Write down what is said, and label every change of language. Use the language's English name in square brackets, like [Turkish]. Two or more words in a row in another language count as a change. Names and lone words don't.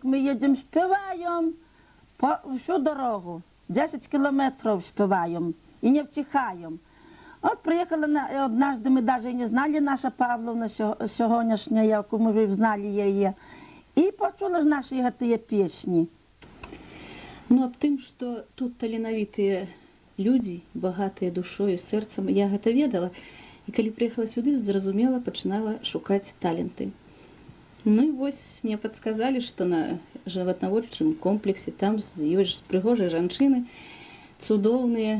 [Ukrainian] Ми їдемо, співаємо всю дорогу. 10 кілометрів співаємо і не втихаємо. От приїхали однажды, ми навіть не знали наша Павловна сьогоднішня, яку ми вже знали її. І почули ж наші гэтыя песні. [Belarusian] Ну, аб тым, што тут таленавітыя людзі, багатыя душою, сэрцам, я гэта ведала. І калі прыехала сюды, зразумела, пачынала шукаць таленты. Ну і вось мне падсказалі, што на жыватнаводчым комплексе там ёсць прыгожыя жанчыны, цудоўныя.